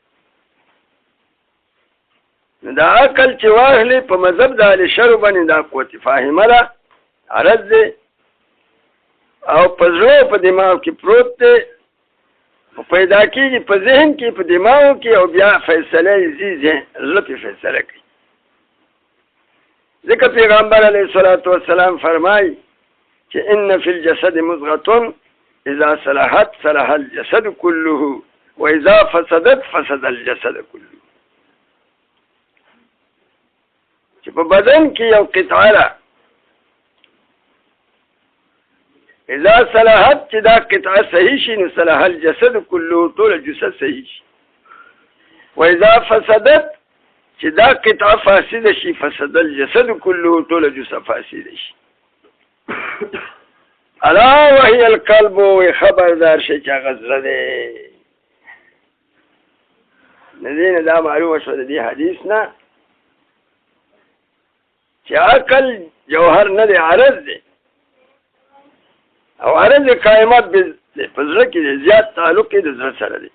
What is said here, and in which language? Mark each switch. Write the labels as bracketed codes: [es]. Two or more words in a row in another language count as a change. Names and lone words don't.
[ps] نو دا عقل چې واخلې په مذهب د اهل شرع باندې دا قوت فاهمه ده عرض دی او په زړه په دماغ کې پروت دی پیدا کېږي په ذهن کې په دماغو کې او بیا فیصله یې ځي زړه پې فیصله کوي. ځکه پیغمبر [ar] علیه الصلاة والسلام [ps] فرمایي چې [ar] ان فی الجسد مضغة اذا صلحت صلح الجسد كله واذا فسدت فسد الجسد كله. [ps] چې په بدن کې یو قطعه ده [ar] اذا صلحت [ps] چې دا قطعه صحیح شي نو [ar] صلح الجسد كله [ps] ټول جسد صحیح شي. [ar] واذا فسدت [ps] چې دا قطعه فاسده شي [ar] فسد الجسد كله [ps] ټول جسد فاسد شي. [ar] الا وهي القلب [ps] خبردار شي چې هغه زړه دی. د دې نه دا معلومه شوه د دې حدیث نه چې عقل جوهر نه دی عرض دی او عرض قائمت په زړه کې دی زیات تعلق یې د زړه سره دی.